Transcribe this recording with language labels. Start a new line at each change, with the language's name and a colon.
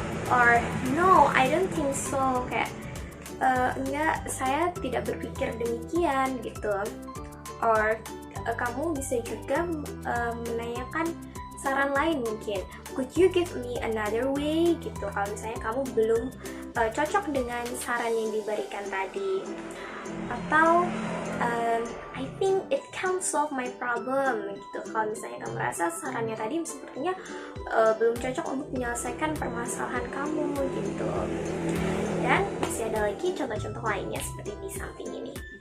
English: Or no, I don't think so.
Indonesian: Kayak enggak, saya tidak berpikir demikian gitu. Or kamu bisa juga menanyakan saran lain mungkin.
English: Could you give me another way
Indonesian: gitu. Kalau misalnya kamu belum cocok dengan saran yang diberikan tadi.
English: Atau I think it can solve my problem gitu.
Indonesian: Kalau misalnya kamu merasa sarannya tadi sepertinya belum cocok untuk menyelesaikan permasalahan kamu gitu. Dan masih ada lagi contoh-contoh lainnya seperti di samping ini.